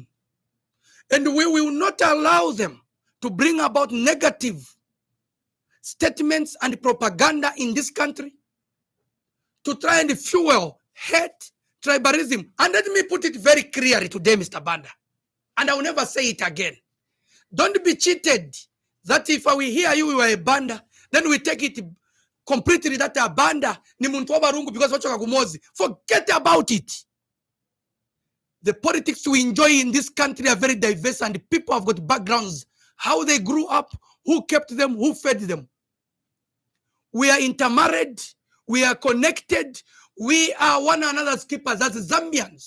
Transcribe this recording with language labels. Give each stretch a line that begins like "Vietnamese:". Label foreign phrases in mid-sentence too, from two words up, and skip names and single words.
English: And we will not allow them to bring about negative statements and propaganda in this country to try and fuel hate, tribalism. And let me put it very clearly today, Mr. Banda, and I will never say it again. Don't be cheated that if we hear you are a Banda, then we take it completely that a Banda
Bemba: ni muntu wa barungu
English: because
Bemba: wachoka kumozi.
English: Forget about it. The politics we enjoy in this country are very diverse, and people have got backgrounds, how they grew up, who kept them, who fed them. We are intermarried, we are connected, we are one another's keepers as Zambians.